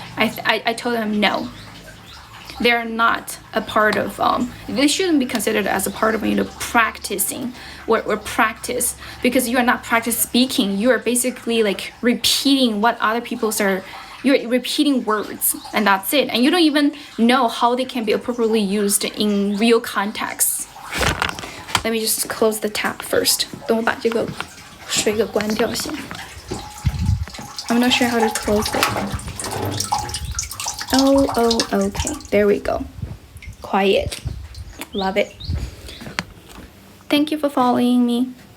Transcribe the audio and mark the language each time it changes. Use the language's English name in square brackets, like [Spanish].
[English] I told him no. They're not a part of, they shouldn't be considered as a part of, practicing or practice, because you are not practice speaking. You are basically like repeating what other people you're repeating words, and that's it. And you don't even know how they can be appropriately used in real context. Let me just close the tap first. [Chinese] 等我把这个水给关掉先。 [English] I'm not sure how to close it. Oh, okay. There we go. Quiet. Love it. Thank you for following me.